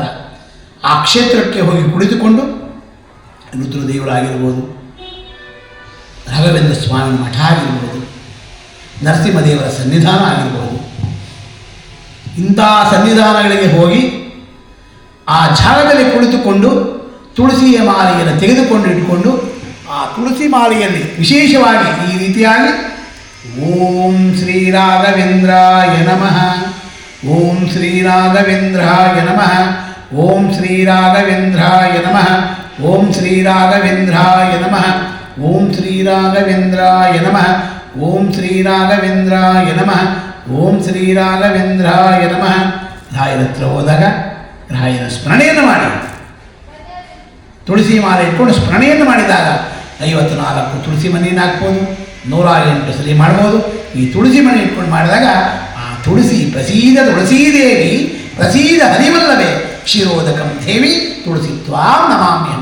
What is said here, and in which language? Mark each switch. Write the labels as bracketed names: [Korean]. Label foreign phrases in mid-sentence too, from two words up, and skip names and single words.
[Kannada] ಆ ಕ್ಷೇತ್ರಕ್ಕೆ ಹೋಗಿ ಕುಳಿತುಕೊಂಡು ರುದ್ರದೇವರಾಗಿರ್ಬೋದು, ರಾಘವೇಂದ್ರ ಸ್ವಾಮಿ ಮಠ ಆಗಿರ್ಬೋದು, ನರಸಿಂಹದೇವರ ಸನ್ನಿಧಾನ ಆಗಿರ್ಬೋದು, ಇಂಥ ಸನ್ನಿಧಾನಗಳಿಗೆ ಹೋಗಿ ಆ ಜಾಗದಲ್ಲಿ ಕುಳಿತುಕೊಂಡು ತುಳಸಿಯ ಮಾಲೆಯನ್ನು ತೆಗೆದುಕೊಂಡು ಇಟ್ಕೊಂಡು ಆ ತುಳಸಿ ಮಾಲೆಯಲ್ಲಿ ವಿಶೇಷವಾಗಿ ಈ ರೀತಿಯಾಗಿ [Sanskrit] ಓಂ ಶ್ರೀ ರಾಘವೇಂದ್ರಾಯ ನಮಃ, ಓಂ ಶ್ರೀ ರಾಘವೇಂದ್ರಾಯ ನಮಃ, ಓಂ ಶ್ರೀ ರಾಘವೇಂದ್ರಾಯ ನಮಃ, ಓಂ ಶ್ರೀ ರಾಘವೇಂದ್ರಾಯ ನಮಃ, ಓಂ ಶ್ರೀ ರಾಘವೇಂದ್ರಾಯ ನಮಃ, ಓಂ ಶ್ರೀ ರಾಘವೇಂದ್ರಾಯ ನಮಃ, ಓಂ ಶ್ರೀ ರಾಘವೇಂದ್ರಾಯ ನಮಃ. [Kannada] ರಾಯರ ಹತ್ರ ಹೋದಾಗ ರಾಯರ ಸ್ಮರಣೆಯನ್ನು ಮಾಡಿ ತುಳಸಿ ಮಾಲೆ ಇಟ್ಕೊಂಡು ಸ್ಮರಣೆಯನ್ನು ಮಾಡಿದಾಗ 54 ತುಳಸಿ ಮನೆಯನ್ನು ಹಾಕ್ಬೋದು, 108 ಸರಿ ಮಾಡ್ಬೋದು. ಈ ತುಳಸಿ ಮನೆ ಇಟ್ಕೊಂಡು ಮಾಡಿದಾಗ ಆ [Sanskrit] ತುಳಸಿ ಪ್ರಸೀದ ತುಳಸೀದೇವಿ ಪ್ರಸೀದ ಹರಿವಲ್ಲವೇ ಶಿರೋದಕಂ ದೇವಿ ತುಳಸಿ ತ್ವಾಂ ನಮಾಮ್ಯಹಂ.